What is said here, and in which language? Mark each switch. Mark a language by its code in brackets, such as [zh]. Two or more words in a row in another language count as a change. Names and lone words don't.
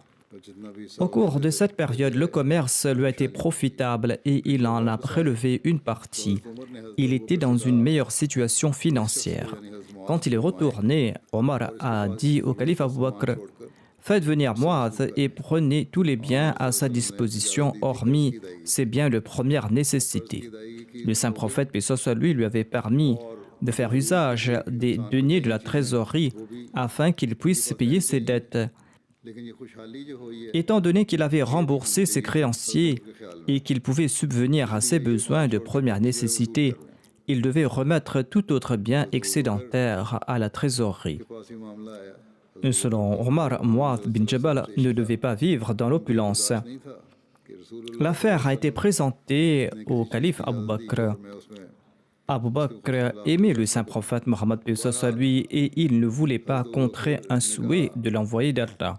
[ur] اور جتنا بھی [fr] Au cours de cette période, le commerce lui a été profitable et il en a prélevé une partie. Il était dans une meilleure situation financière. Quand il est retourné, Omar a dit au calife Abu Bakr, faites venir Mu'adh et prenez tous les biens à sa disposition, hormis ces biens de première nécessité. Le saint prophète, paix soit lui, lui avait permis de faire usage des deniers de la trésorerie afin qu'il puisse payer ses dettes. [ur] لیکن یہ خوشحالی جو ہوئی ہے [fr] Étant donné qu'il avait remboursé ses créanciers et qu'il pouvait subvenir à ses besoins de première nécessité, il devait remettre tout autre bien excédentaire à la trésorerie. [ur] کے پاس یہ معاملہ آیا [fr] Selon Omar, Mu'adh bin Jabal ne devait pas vivre dans l'opulence. L'affaire a été présentée au calife Abu Bakr. Abu Bakr aimait le saint prophète Mohammed à lui et il ne voulait pas contrer un souhait de l'envoyé d'Allah.